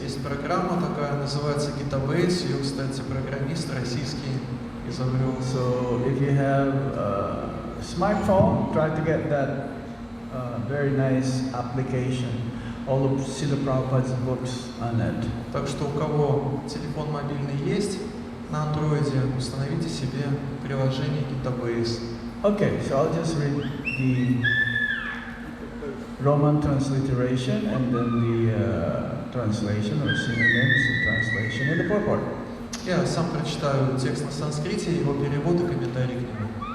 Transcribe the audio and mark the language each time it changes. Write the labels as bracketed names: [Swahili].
[Russian] Есть программа такая, называется Gita Base. Ее, кстати, программист российский изобрел. [English] So if you have a smartphone, try to get that very nice application. All of Srila Prabhupada's books on it. [Russian] Так что у кого телефон мобильный есть на андроиде, установите себе приложение Gita Base. [English] Okay, so I'll just read the Roman transliteration and then the translation or synonyms and translation in the purport. [Russian] Я сам прочитаю текст на санскрите, его перевод и комментарий к нему.